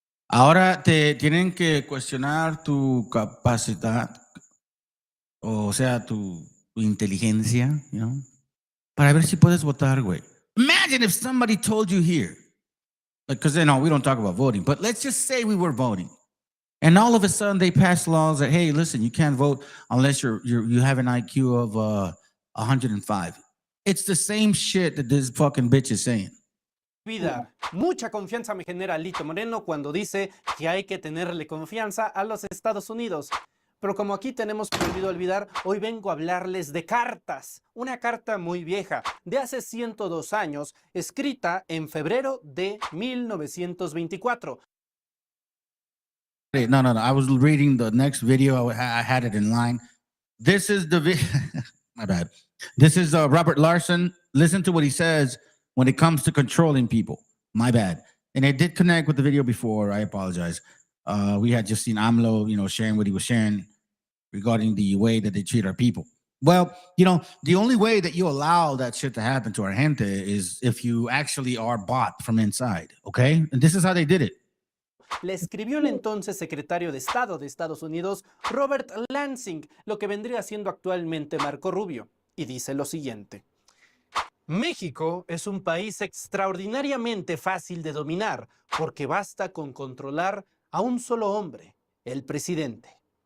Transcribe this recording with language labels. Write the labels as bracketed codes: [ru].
[es] Ahora te tienen que cuestionar tu capacidad, o sea, tu inteligencia, you know, para ver si puedes votar, güey. [en] Imagine if somebody told you here, because you know we don't talk about voting, but let's just say we were voting, and all of a sudden they pass laws that, hey, listen, you can't vote unless you have an IQ of 105. It's the same shit that this fucking bitch is saying. Vida. [es] Mucha confianza me genera Lito Moreno cuando dice que hay que tenerle confianza a los Estados Unidos. Pero como aquí tenemos prohibido olvidar, hoy vengo a hablarles de cartas. Una carta muy vieja, de hace 102 años, escrita en febrero de 1924. No. [en] I was reading the next video. I had it in line. This is the video. My bad. This is Robert Larson. Listen to what he says when it comes to controlling people. My bad. And it did connect with the video before. I apologize. We had just seen AMLO, you know, sharing what he was sharing regarding the way that they treat our people. Well, you know, the only way that you allow that shit to happen to our gente is if you actually are bought from inside, okay? And this is how they did it. [es] Le escribió el entonces secretario de Estado de Estados Unidos, Robert Lansing, lo que vendría siendo actualmente Marco Rubio, y dice lo siguiente. México es un país extraordinariamente fácil de dominar porque basta con controlar a un solo hombre, el presidente.